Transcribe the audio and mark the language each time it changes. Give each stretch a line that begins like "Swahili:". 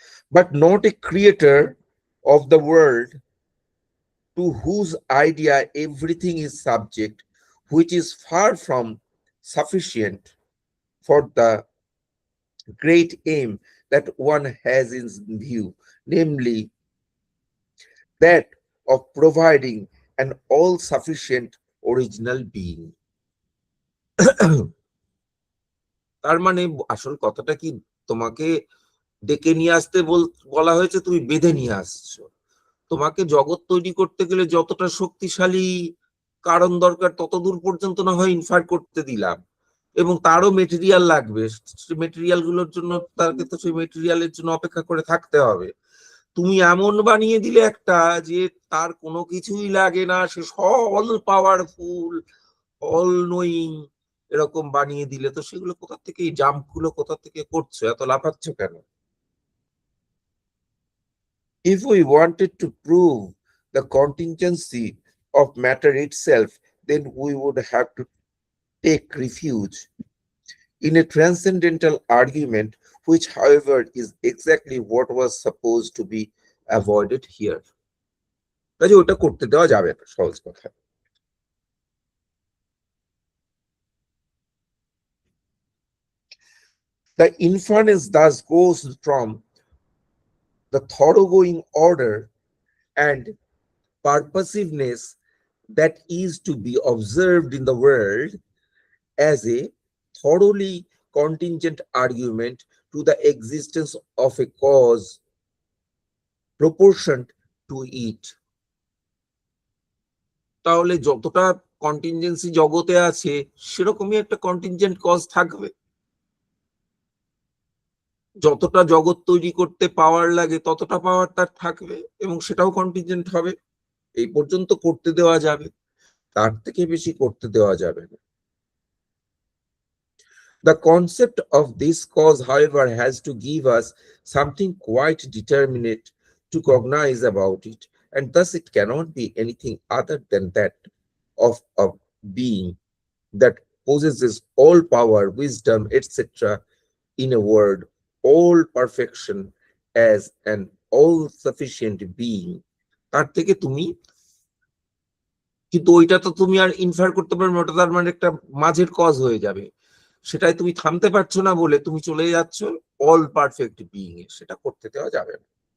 English: But not a creator of the world to whose idea everything is subject, which is far from sufficient for the great aim that one has in view, namely that of providing an all-sufficient original being.
Bangla: তার মানে আসল কথাটা কি, তোমাকে ডেকে নিয়ে আসতে বলা হয়েছে, তুমি বেঁধে নিয়ে আসছো। তোমাকে জগৎ তৈরি করতে গেলে যতটা শক্তিশালী কারণ দরকার, তত দূর পর্যন্ত না হয় ইনফার করতে দিলাম, এবং তারও মেটেরিয়াল লাগবে, মেটেরিয়াল গুলোর জন্য তাকে তো সেই মেটেরিয়ালের জন্য অপেক্ষা করে থাকতে হবে। তুমি এমন বানিয়ে দিলে একটা, যে তার কোনো কিছুই লাগে না, সে অল পাওয়ারফুল, অল নোয়িং, এরকম বানিয়ে দিলে তো সেগুলো কোথা থেকে, এই জাম্প গুলো কোথা থেকে করছো, এত লাফাচ্ছ কেন?
English: If we wanted to prove the contingency of matter itself, then we would have to take refuge in a transcendental argument, which, however, is exactly what was supposed to be avoided here.
Bangla: কাজে ওটা করতে দেওয়া যাবে না, সহজ কথা।
English: The inference thus goes from the thoroughgoing order and purposiveness that is to be observed in the world as a thoroughly contingent argument to the existence of a cause proportioned to it.
Bangla: তাহলে যতটা contingency জগতে আছে সেরকমই একটা contingent cause থাকবে। যতটা জগৎ তৈরি করতে পাওয়ার লাগে ততটা পাওয়ার তার থাকবে এবং সেটাও কন্টিনজেন্ট হবে। এই পর্যন্ত করতে দেওয়া যাবে, তার থেকে বেশি করতে দেওয়া যাবে না।
English: The concept of this cause, however, has to give us something quite determinate to cognize about it, and thus it cannot be anything other than that of a being that possesses all power, wisdom, etc., in a word, all perfection, as an all-sufficient being.
Bangla: তার থেকে তুমি, কিন্তু ওইটা তো তুমি আর infer করতে পারবে, ওটা তার মানে একটা মাঝের কজ হয়ে যাবে। সেটাই তুমি থামতে পারছো না বলে তুমি চলে যাচ্ছ অল পারফেক্ট বিইং এ, সেটা করতে দেওয়া যাবে না।